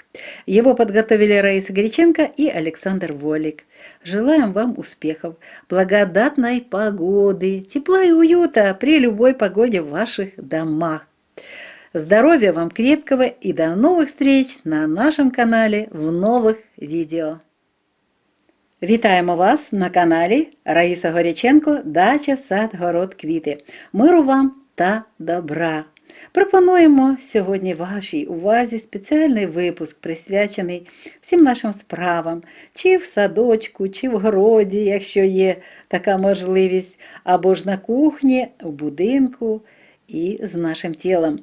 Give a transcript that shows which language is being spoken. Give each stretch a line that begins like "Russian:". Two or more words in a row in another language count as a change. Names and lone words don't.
Russian: Его подготовили Раиса Греченко и Александр Волик. Желаем вам успехов, благодатной погоды, тепла и уюта при любой погоде в ваших домах. Здоровья вам крепкого и до новых встреч на нашем канале
Ukrainian: в нових відео. Вітаємо вас на каналі Раїса Горяченко «Дача, сад, город, квіти». Миру вам та добра! Пропонуємо сьогодні вашій увазі спеціальний випуск, присвячений всім нашим справам, чи в садочку, чи в городі, якщо є така можливість, або ж на кухні, в будинку і з нашим тілом.